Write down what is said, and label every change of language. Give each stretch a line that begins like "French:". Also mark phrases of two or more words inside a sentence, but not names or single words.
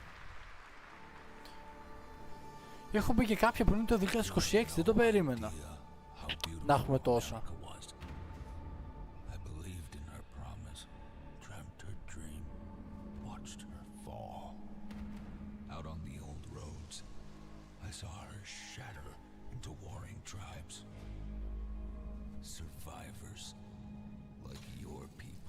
Greek: Έχω μπει και κάποια που είναι το 2026, δεν το περίμενα να έχουμε τόσα.
English: I believed in her promise, dreamt her dream, watched her fall. Out on the old roads, I saw her shatter into warring tribes. Survivors like your people.